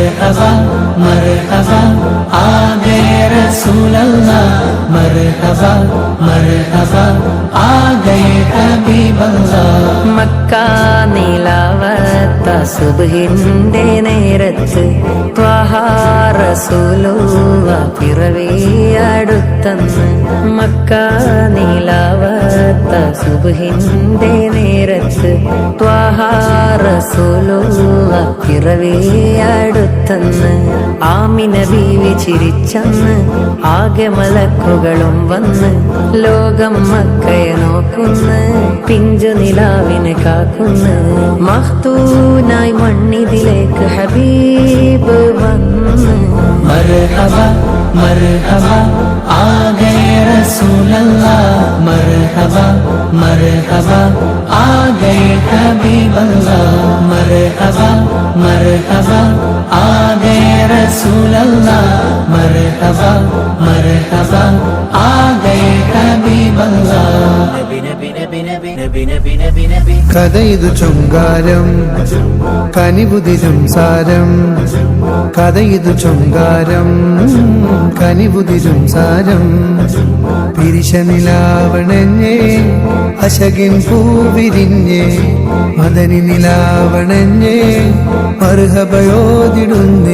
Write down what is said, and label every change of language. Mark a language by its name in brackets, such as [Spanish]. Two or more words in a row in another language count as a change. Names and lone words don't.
[Hindi] मरहबा मरहबा आ गए रसूल अल्लाह, मरहबा मरहबा आ गए हबीब अल्लाह. [Malayalam] മക്ക നിലാവത്ത സുബ്ഹിന്റെ നേരത്ത് ത്വഹ റസൂലുള്ളാഹ പിറവിയടുത്തന്ന്. മക്ക നിലാവത്ത സുബ്ഹിന്റെ നേരത്ത് ത്വഹ റസൂലുള്ളാഹ പിറവിയടുത്തന്ന്. ആമിന ബീവി ചിരിച്ചന്ന് ആകെ മലക്കുകളും വന്ന് ലോകം മക്കയെ നോക്കുന്ന് പിഞ്ചു നിലാവിനെ കാക്കുന്ന്. മഖ്തൂനായി മണ്ണിതിലേക്ക് ഹബീബ് വന്ന്. [Hindi] मरहबा मरहबा आ गए रसूल अल्लाह, मरहबा मरहबा आ गए हबीब अल्लाह, मरहबा मरहबा आ गए रसूल अल्लाह, मरहबा मरहबा आ गए हबीब अल्लाह. [Malayalam] കഥയിതു ചൊങ്കാരം കനിവുതിരും സാരം, കഥയിതു ചൊങ്കാരം കനിവുതിരും സാരം. പിരിശനിലാവണഞ്ഞേ അശകിൻ പൂവിരിഞ്ഞേ, മദനി നിലാവണഞ്ഞേ മർഹബയോതിടുന്നേ.